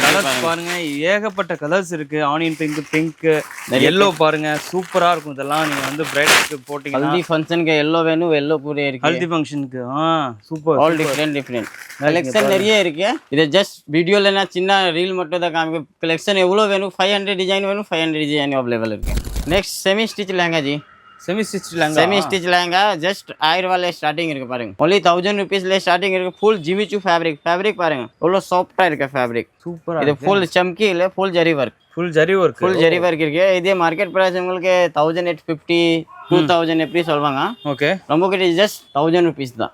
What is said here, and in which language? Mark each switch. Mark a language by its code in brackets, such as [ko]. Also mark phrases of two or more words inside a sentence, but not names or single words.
[ta] பாருங்க ஏகப்பட்ட கலர்ஸ் இருக்கு. [en] onion pink, [ta] yellow பாருங்க சூப்பரா இருக்கும். இதெல்லாம் நீங்க வந்து பிரைடலுக்கு போட்டீங்கன்னா ஹல்தி ஃபங்க்ஷனுக்கு yellow வேணும், yellow கூட இருக்கு. ஹல்தி ஃபங்க்ஷனுக்கு சூப்பர். [en] all different collection [ta] நிறைய இருக்கு. இது ஜஸ்ட் வீடியோல நான் சின்ன ரீல் மட்டும் தான் காமிக்க. கலெக்ஷன் எவ்வளவு வேணும்? 500 டிசைன் வேணும். 500 [en] design available [ta] இருக்கு. [en] next semi stitch [hi] लहंगा जी. [en] semi stitch लहंगा [hi] जस्ट 1000 वाले स्टार्टिंग [ta] இருக்கு பாருங்க. [en] only 1000 rupees [ta] ல ஸ்டார்டிங் இருக்கு. ஃபுல் ஜிமிச்சு ஃபேப்ரிக் பாருங்க. எவ்வளவு சாஃப்ட்டா இருக்கு ஃபேப்ரிக். சூப்பரா இது ஃபுல் சம்கி இல்ல, [en] full zari work. full zari work [ta] இருக்கு. இதே [en] market price [ta] உங்களுக்கு 1850 2000 எப்படி சொல்வாங்க. ஓகே நம்ம கிட்ட [en] just 1000 rupees [ta] தான்.